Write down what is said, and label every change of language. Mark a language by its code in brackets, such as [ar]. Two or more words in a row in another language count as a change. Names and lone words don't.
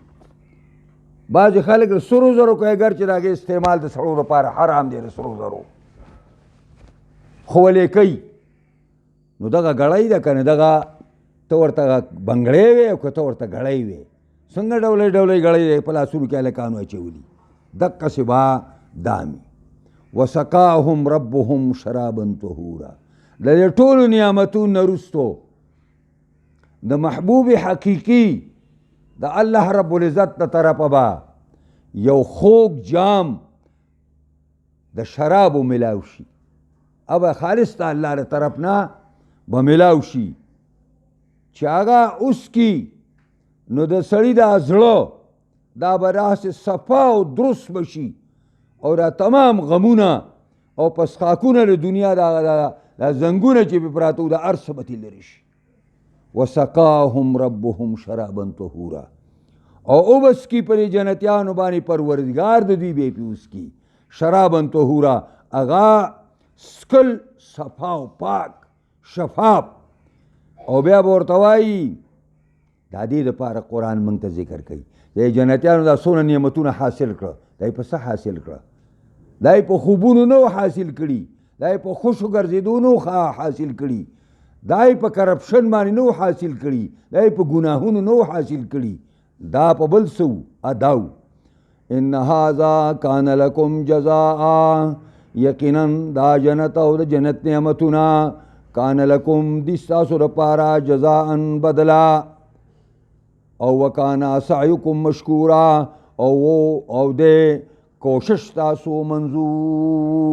[ps] بعضې خلک د سرو زرو کوي اګر چې د هغې استعمال د سړو دپاره حرام دی د سرو زرو، خو ولې کوي. نو دغه ګړی ده که نه، دغه ته ورته بنګړی وې او که ته ورته ګړی وې، څنګه ډولۍ ډولۍ ګړی دی په لاسونو کې هلکانو اچولي، دقسې به دامي. [ar] وسقاهم ربهم شرابا طهورا. [ps] د دې ټولو نعمتونو نه وروستو د محبوب حقیقي د الله رب العزت د طرفه به یو خوږ جام د شرابو ملاو شي، او خالص د الله د طرف نه به ملاو شي چې هغه اوس کی نو د سړي دا زړه دا به داسې صفا او درست بشي او دا تمام غمونه او پسخاکونه د دنیا دا زنګونه چې پې پراته وو د هر څه به ترې لرې شي. [ar] وسقاهم ربهم شرابا طهورا. [ps] او اوبس کی پر جنتیانو باندې پروردگار د دوی به پې اوس کی [ar] شرابا طهورا، [ps] هغه سکل صفا او پاک شفاف. او بیا به ورته وایي دا دې دپاره قرآن موږ ته ذکر کوي د جنتیانو دا څونه نعمتونه حاصل کړه، دا یې په څه حاصل کړه؟ دا یې په خوبونو نه حاصل کړي، دا یې په خوشو ګرځېدو نه حاصل کړي، دا یې په کرپشن باندې نه حاصل کړي، دا یې په ګناهونو نه حاصل کړي، دا په بل څه اداو. [ar] ان هذا کان لکم جزاء، [ps] یقینا دا جنت او د جنت نعمتونه [ar] کان لکم [ps] دي ستاسو دپاره جزاء بدلا، او [ar] وکانا سعیکم مشکورا، [ps] او دې کوشش تاسو منظور.